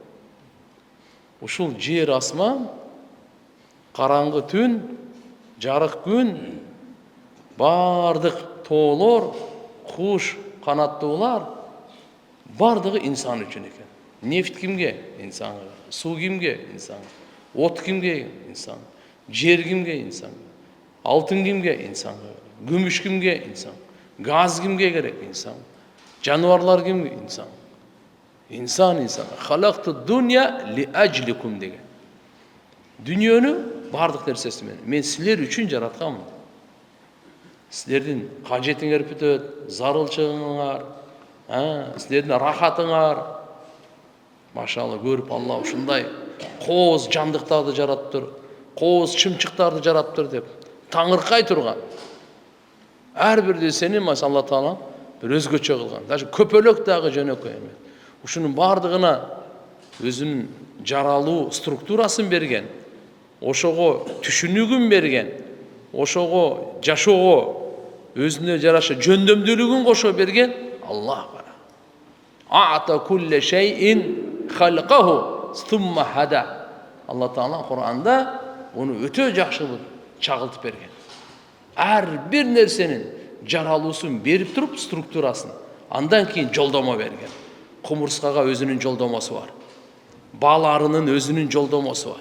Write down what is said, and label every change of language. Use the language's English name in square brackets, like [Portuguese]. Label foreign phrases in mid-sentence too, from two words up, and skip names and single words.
[Kyrgyz] Ушул жер асман, караңгы түн, жарык күн, бардык тоолор, куш, канаттуулар бардыгы инсан үчүн экен. Нефт кимге? Инсанга. Суу кимге? Инсанга. От кимге? Инсан. Жер кимге? Инсан. Алтын кимге? Инсанга. Күмүш кимге? Инсан. Газ кимге керек? Инсан. Жануарлар кимге? Инсан. Инсан. [Arabic] خلقت الدنيا لأجلكم [Kyrgyz] деген. Дүниөнү бардык нерсеси менен мен силер үчүн жаратканмын. Силердин кажетиңер бүтөт, зарылчылыгыңар, силердин рахатыңар. Машалла көрүп Алла ушундай кооз жандыктарды жараттыр, кооз чымчыктарды жараттыр деп таңыркай турган. Ар бир нерсени Алла Таала бир өзгөчө кылган. Даже көпөлөк дагы жөнөкөй эмес. Ушунун бардыгына өзүнүн жаралуу структурасын берген, ошого түшүнүгүн берген, ошого жашоого өзүнө жараша жөндөмдүүлүгүн кошо берген Аллах бар. [Arabic] أعطى كل شيء خلقه ثم هدى. [Kyrgyz] Алла Таала Кур'анда onu өтө жакшы чагылтып берген. Ар бир нерсенин жаралуусун берип туруп структурасын, андан кийин жолдомо берген. Кумурскага өзүнүн жолдомосу бар. Бал арынын өзүнүн жолдомосу бар.